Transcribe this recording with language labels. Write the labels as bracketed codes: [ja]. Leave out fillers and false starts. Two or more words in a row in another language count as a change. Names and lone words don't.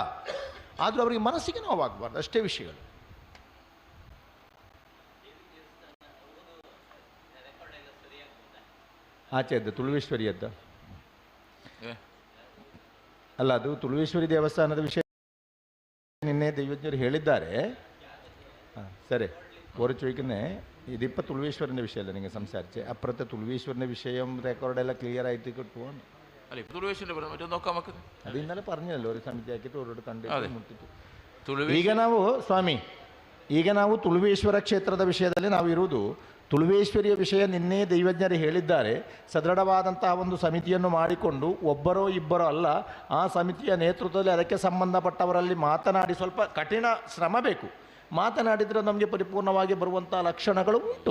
[kn] ಆದರೂ ಅವರಿಗೆ ಮನಸ್ಸಿಗೆ ನೋವಾಗಬಾರ್ದು, ಅಷ್ಟೇ ವಿಷಯಗಳು. ಆಚೆದ್ದು ತುಳುವೇಶ್ವರಿಯದ್ದ ಅಲ್ಲ, ಅದು ತುಳುವೇಶ್ವರಿ ದೇವಸ್ಥಾನದ ವಿಷಯ ನಿನ್ನೆ ದೈವಜ್ಞರು ಹೇಳಿದ್ದಾರೆ. ಸರಿ, [ml] ഒരു ചോദിക്കുന്നേ ഇതിപ്പോൾ തുളുവേശ്വരൻ്റെ വിഷയമല്ല നിങ്ങൾ സംസാരിച്ചേ, അപ്പുറത്തെ തുളുവേശ്വരൻ്റെ വിഷയം റെക്കോർഡെല്ലാം ക്ലിയർ ആയിട്ട് കിട്ടുവാണ്. അത് ഇന്നലെ പറഞ്ഞല്ലോ, ഒരു സമിതി ആക്കിയിട്ട് അവരോട് കണ്ടിട്ട് മുട്ടിട്ട്. [kn] ಈಗ ನಾವು ತುಳುವೇಶ್ವರ ಕ್ಷೇತ್ರದ ವಿಷಯದಲ್ಲಿ ನಾವು ಇರುವುದು. ತುಳುವೇಶ್ವರಿಯ ವಿಷಯ ನಿನ್ನೆ ದೈವಜ್ಞರು ಹೇಳಿದ್ದಾರೆ. ಸದೃಢವಾದಂತಹ ಒಂದು ಸಮಿತಿಯನ್ನು ಮಾಡಿಕೊಂಡು ಒಬ್ಬರೋ ಇಬ್ಬರೋ ಅಲ್ಲ, ಆ ಸಮಿತಿಯ ನೇತೃತ್ವದಲ್ಲಿ ಅದಕ್ಕೆ ಸಂಬಂಧಪಟ್ಟವರಲ್ಲಿ ಮಾತನಾಡಿ, ಸ್ವಲ್ಪ ಕಠಿಣ ಶ್ರಮ ಬೇಕು, ಮಾತನಾಡಿದರೆ ನಮಗೆ ಪರಿಪೂರ್ಣವಾಗಿ ಬರುವಂಥ ಲಕ್ಷಣಗಳು ಉಂಟು.